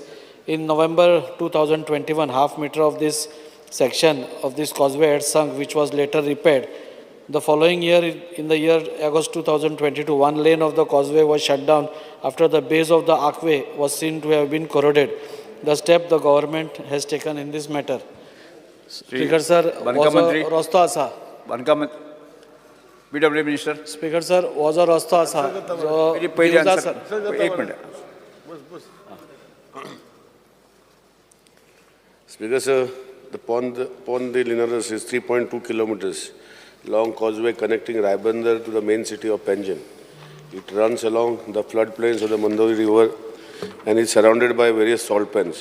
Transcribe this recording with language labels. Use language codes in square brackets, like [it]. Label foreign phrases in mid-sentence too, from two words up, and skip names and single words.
[en] In November 2021, half meter of this section of this causeway had sunk, which was later repaired. The following year, in the year August 2022, one lane of the causeway was shut down after the base of the archway was seen to have been corroded. The step the government has taken in this matter. Speaker sir, [kok] रस्तो असा. [en] PW Minister. Speaker sir, was a [kok] रस्तो असा. पहिली answer. एक मिनट. [en] Speaker sir, the Pond de Linares is 3.2 kilometers long causeway connecting Ribander to the main city of Panjim. It runs along the floodplains of the Mandori River and is surrounded by various salt pans.